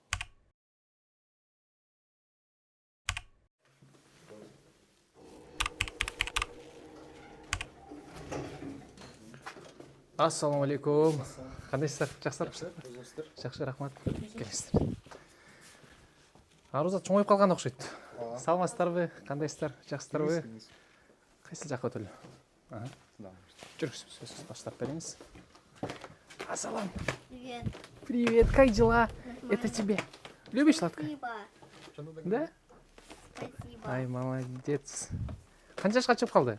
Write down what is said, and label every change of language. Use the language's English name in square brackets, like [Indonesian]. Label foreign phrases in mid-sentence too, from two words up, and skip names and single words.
[Kyrgyz] Ассаламу алейкум. Кандайсыздар? Жакшысыздар? Жакшы, рахмат. Келесиздер. Арузат чоңоюп калган окшойт. Саламатсыздарбы? Кандайсыздар? Жакшысыздарбы? Кайсы жакка өтөлү? Жүрүңүз, сөзсүз баштап бериңиз. Ассалам. [Russian] Привет. Привет, как дела? Это тебе. Любишь сладкое? Спасибо. Да? Спасибо. Ай, молодец. [Kyrgyz] Канча жашка чыгып калды?